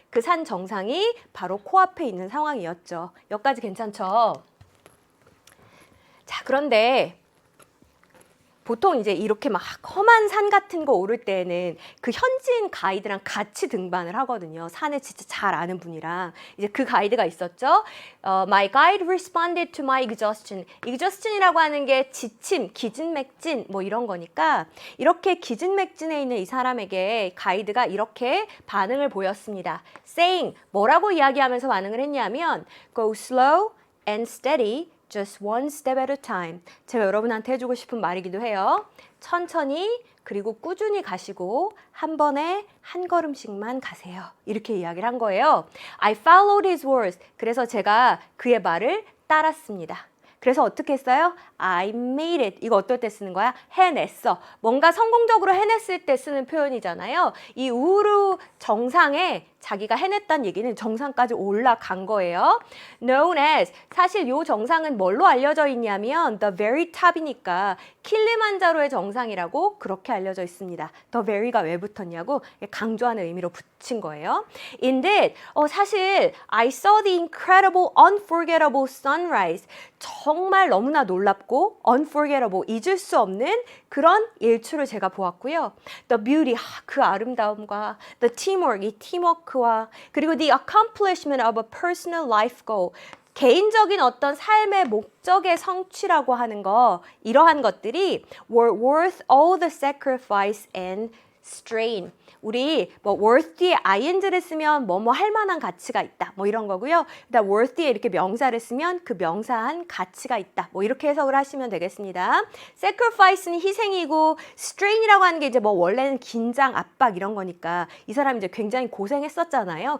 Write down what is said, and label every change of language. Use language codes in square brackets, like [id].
[ko] 그 산 정상이 바로 코앞에 있는 상황이었죠. 여기까지 괜찮죠? 자, 그런데 보통 이제 이렇게 막 험한 산 같은 거 오를 때는 그 현지인 가이드랑 같이 등반을 하거든요. 산을 진짜 잘 아는 분이랑. 이제 그 가이드가 있었죠. [en] My guide responded to my exhaustion. [ko] exhaustion이라고 하는 게 지침, 기진맥진 뭐 이런 거니까 이렇게 기진맥진에 있는 이 사람에게 가이드가 이렇게 반응을 보였습니다. saying, 뭐라고 이야기하면서 반응을 했냐면 [en] go slow and steady. Just one step at a time. [ko] 제가 여러분한테 해주고 싶은 말이기도 해요. 천천히 그리고 꾸준히 가시고 한 번에 한 걸음씩만 가세요. 이렇게 이야기를 한 거예요. [en] I followed his words. [ko] 그래서 제가 그의 말을 따랐습니다. 그래서 어떻게 했어요? [en] I made it. [ko] 이거 어떨 때 쓰는 거야? 해냈어. 뭔가 성공적으로 해냈을 때 쓰는 표현이잖아요. 이 우르 정상에 자기가 해냈다는 얘기는 정상까지 올라간 거예요. [en] Known as, [ko] 사실 이 정상은 뭘로 알려져 있냐면 the very top이니까 킬리만자로의 정상이라고 그렇게 알려져 있습니다. the very가 왜 붙었냐고 강조하는 의미로 붙인 거예요. [en] Indeed, [ko] 사실 [en] I saw the incredible, unforgettable sunrise. [ko] 정말 너무나 놀랍고 unforgettable, 잊을 수 없는 그런 일출을 제가 보았고요. [en] The beauty, [ko] 그 아름다움과 [en] the teamwork, [ko] 이 팀워크와 그리고 [en] the accomplishment of a personal life goal, [ko] 개인적인 어떤 삶의 목적의 성취라고 하는 거, 이러한 것들이 [en] were worth all the sacrifice and strain. [ko] 우리 뭐 worth 뒤에 ing를 쓰면 뭐뭐 할 만한 가치가 있다. 뭐 이런 거고요. 그다음 worth 뒤에 이렇게 명사를 쓰면 그 명사한 가치가 있다. 뭐 이렇게 해석을 하시면 되겠습니다. sacrifice는 희생이고 strain이라고 하는 게 이제 뭐 원래는 긴장, 압박 이런 거니까 이 사람이 이제 굉장히 고생했었잖아요.